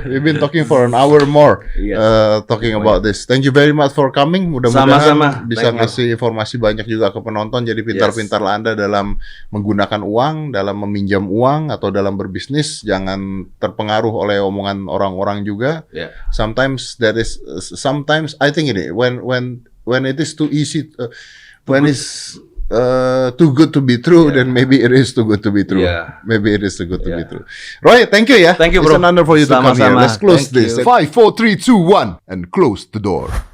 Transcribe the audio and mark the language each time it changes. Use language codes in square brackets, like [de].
[en] We've been talking for an hour more, talking about this. Thank you very much for coming. [id] Mudah-mudahan bisa ngasih informasi banyak juga ke penonton. Jadi pintar-pintarlah Anda dalam menggunakan uang, dalam meminjam uang atau dalam berbisnis. Jangan terpengaruh oleh omongan orang-orang juga. [en] Sometimes I think ini when it is too easy, when it's too good to be true, then maybe it is too good to be true. Maybe it is too good to be true. Roy, thank you ya. Thank you, bro. It's an honor for you to come here. Let's close this. 5, 4, 3, 2, 1, and close the door.